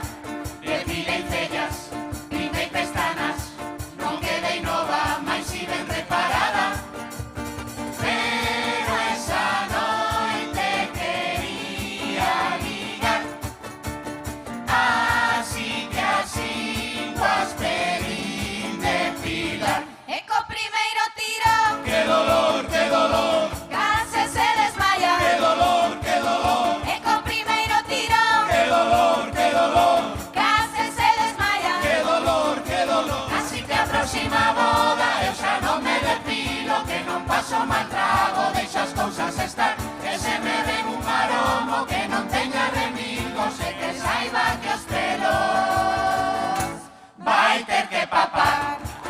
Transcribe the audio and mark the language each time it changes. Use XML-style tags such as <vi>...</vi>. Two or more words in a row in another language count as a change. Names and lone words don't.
<gl>Depilei cellas, pintei pestanas, non quedei nova, mais si ben reparada. Pero esa noite quería ligar, así que así as pedín depilar. E co primeiro tiro,</gl> <es>¡Qué dolor, qué dolor!</es> <gl>case se desmaya.</gl> <es>¡Qué dolor, qué dolor!</es> <gl>E co primeiro tiro,</gl> <es>¡Qué dolor, qué dolor!</es> <gl>case se desmaya.</gl> <es>¡Qué dolor, qué dolor!</es> <gl>Así que a próxima boda eu xa non me depilo, que non paso mal trago, deixa as cousas estar, que se me ven un maromo que non teña remilgos e que saiba que os pelos vai ter que papar.</gl>